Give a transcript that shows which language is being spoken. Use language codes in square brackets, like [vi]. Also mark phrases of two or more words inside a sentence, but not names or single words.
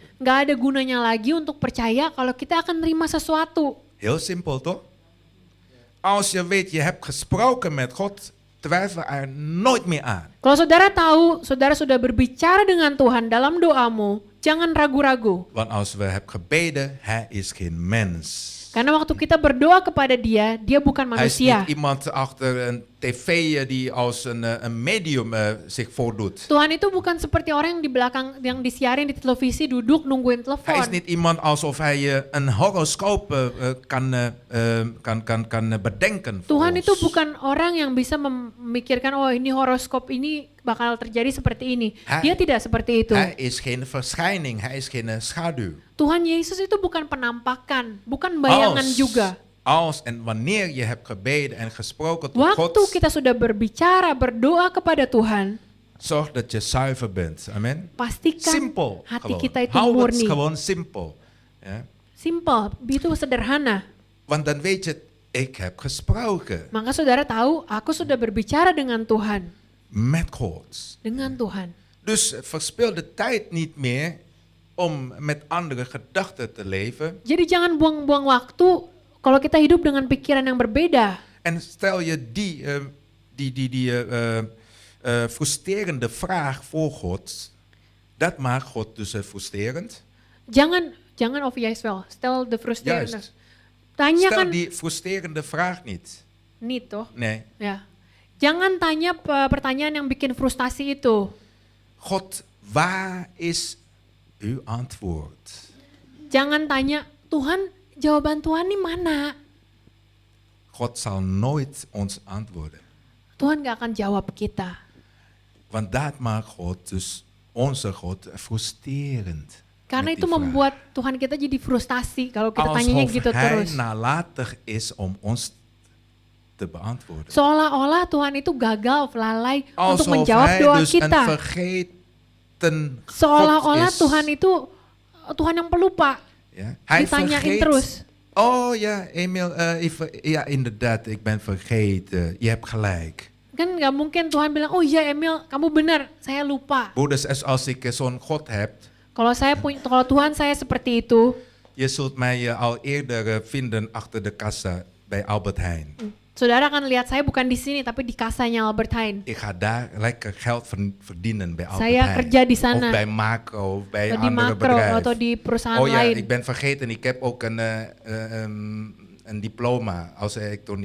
[id] nggak ada gunanya lagi untuk percaya kalau kita akan terima sesuatu. [nl] Heel simpel toch? Als je weet je hebt gesproken met God, twijfel er nooit meer aan. [id] Kalau saudara tahu, saudara sudah berbicara dengan Tuhan dalam doamu, jangan ragu-ragu. [nl] Want als we hebben gebeden, hij is geen mens. [id] Karena waktu kita berdoa kepada dia, dia bukan [nl] Hij is [id] manusia. [nl] niet iemand achter een tv die als een medium zich voordoet. [id] Tuhan itu bukan seperti orang yang di belakang, yang disiarin di televisi duduk nungguin [nl] Hij is [id] telepon. [nl] niet iemand alsof hij een horoscoop kan bedenken. voor [id] Tuhan [nl] ons. [id] itu bukan orang yang bisa memikirkan, oh ini horoskop ini bakal terjadi seperti ini. Dia tidak seperti itu. [nl] Hij is geen verschijning, hij is geen schaduw. [id] Tuhan Yesus itu bukan penampakan, bukan bayangan juga. [nl] Als en wanneer je hebt gebeden en gesproken tot God, [id] Waktu kita sudah berbicara, berdoa kepada Tuhan, [nl] zorg dat je zuiver bent. Amen. [id] pastikan [nl] Simpel. [id] hati [nl] Gewoon. [id] kita itu [nl] Hou het [id] murni. [nl] gewoon simpel. Ja? [id] Simple, itu sederhana. [nl] Want dan weet je, ik heb gesproken [id] Maka saudara tahu, aku sudah berbicara dengan Tuhan. [nl] met God. [id] Dengan Tuhan. [nl] Dus verspil de tijd niet meer om met andere gedachten te leven. [id] Jadi jangan buang-buang waktu kalau kita hidup dengan pikiran yang berbeda. [nl] En stel je die frustrerende vraag voor God. Dat maakt God dus frustrerend. Jangan of yes wel. Stel de frustrerende. Juist. Stel [id] Tanyakan [nl] die frustrerende vraag niet. niet toh. Nee. [id] Ya. Jangan tanya pertanyaan yang bikin frustasi itu. [nl] God, waar is uw antwoord? [id] Jangan tanya, Tuhan, jawaban Tuhan ini mana? [nl] God zal nooit ons antwoorden. [id] Tuhan gak akan jawab kita. [nl] Want dat maakt God, dus onze God, frustrerend. [id] Karena [nl] met [id] itu [nl] die vraag. [id] membuat Tuhan kita jadi frustasi kalau kita tanyanya [nl] Alsof [id] gitu [nl] hij [id] terus. [nl] nalatig is om ons te beantwoorden. [id] Seolah-olah Tuhan itu gagal, lalai untuk [nl] Alsof [id] menjawab [nl] hij [id] doa [nl] dus een [id] kita. [nl] vergeten God [id] Seolah-olah [nl] is. [id] Tuhan itu Tuhan yang pelupa. [nl] Ja. Hij [id] Ditanyain [nl] vergeet. [id] terus. [nl] Oh ja, Emil, ja inderdaad, ik ben vergeten. Je hebt gelijk. [id] Kan nggak mungkin Tuhan bilang, oh iya Emil, kamu benar, saya lupa. [nl] Broeders, als ik zo'n God heb, [id] Kalau Tuhan saya seperti itu, [nl] je zult mij al eerder vinden achter de kassa bij Albert Heijn. [id] saudara akan lihat saya bukan di sini, tapi di kasanya Albert Heijn. [nl] Ik ga daar lekker geld verdienen bij Albert [id] Saya [nl] Heijn. [id] kerja di sana. [nl] Of bij Macro, of bij [id] Atau di [nl] andere [id] Makro [nl] bedrijven. [id] atau di perusahaan [nl] Oh ja, [id] lain. [nl] ik ben vergeten, ik heb ook een diploma als elektroniek.